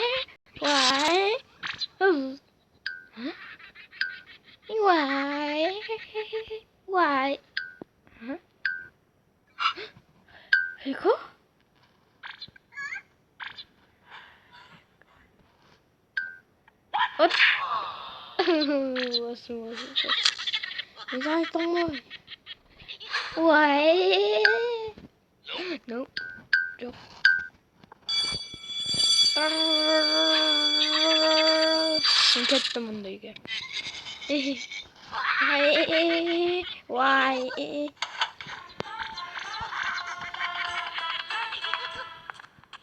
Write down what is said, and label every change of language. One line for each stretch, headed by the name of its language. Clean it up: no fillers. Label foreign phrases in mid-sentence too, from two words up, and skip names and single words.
Kazakh: Эко? От. Басым. Не айттың ғой.
English: Why? No.
Kazakh: Жоқ. Мен кеттім мұнда үйге.
English: Why?